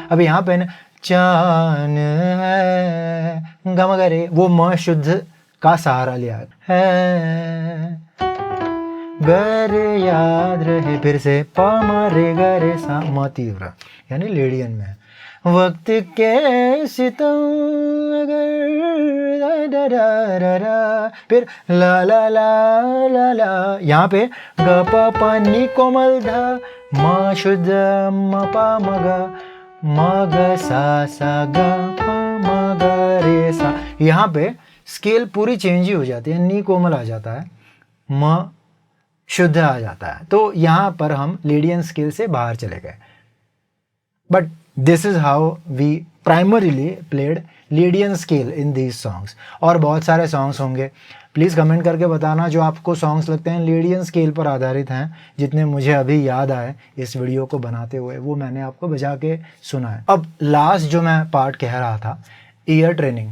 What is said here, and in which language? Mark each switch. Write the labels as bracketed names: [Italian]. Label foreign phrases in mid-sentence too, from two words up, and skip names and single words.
[Hindi] अब यहाँ पे ना चान है, गम करे, वो म शुद्ध का सहारा लिया है, गर याद रहे, फिर से पा रे गे सा, म तीव्र यानी लेडियन में, वक्त के सितम अगर, फिर ला ला ला ला ला, यहाँ पे ग प प नी कोमल ध, म शुद्ध म प म ग, म ग सा सा ग प म ग रे सा, यहाँ पे स्केल पूरी चेंज ही हो जाती है, नी कोमल आ जाता है, म शुद्ध आ जाता है, तो यहाँ पर हम [English] Lydian scale [Hindi] से बाहर चले गए। [English] But this is how we primarily played Lydian scale in these songs. [Hindi] और बहुत सारे सॉन्ग्स होंगे, प्लीज़ कमेंट करके बताना जो आपको सॉन्ग्स लगते हैं [English] Lydian scale [Hindi] पर आधारित हैं। जितने मुझे अभी याद आए इस वीडियो को बनाते हुए वो मैंने आपको बजा के सुना है। अब लास्ट जो मैं पार्ट कह रहा था, [English] ear training.